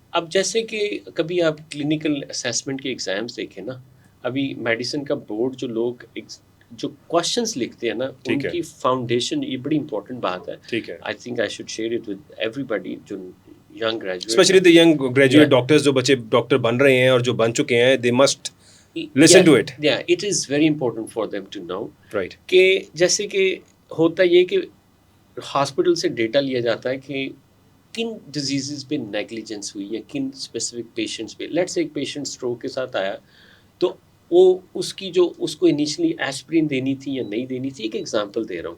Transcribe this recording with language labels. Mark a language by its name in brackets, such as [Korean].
[Urdu] اب جیسے کہ کبھی آپ کلینکل اسیسمنٹ کے ایگزامس دیکھیں نا, ابھی میڈیسن کا بورڈ جو لوگ جو کوشچنس لکھتے ہیں نا ان کی فاؤنڈیشن, یہ بڑی امپورٹنٹ بات ہے. ٹھیک ہے. [English] I think I should share it with everybody جو young graduate, especially the young graduate doctors, [Urdu] جو بچے ڈاکٹر بن رہے ہیں اور جو بن چکے ہیں, [English] they must listen to it. Yeah, it is very important for them to know. Right. [Urdu] کہ جیسے کہ ہوتا یہ کہ ہاسپٹل سے ڈیٹا لیا جاتا ہے کہ کن ڈیزیزز پہ نیگلیجنس ہوئی یا کن اسپیسیفک پیشنٹس پہ. [English] let's say [Urdu] ایک پیشنٹ اسٹروک کے ساتھ آیا تو وہ اس کی جو اس کو انیشلی ایسپرین دینی تھی یا نہیں دینی تھی, ایک ایگزامپل دے رہا ہوں.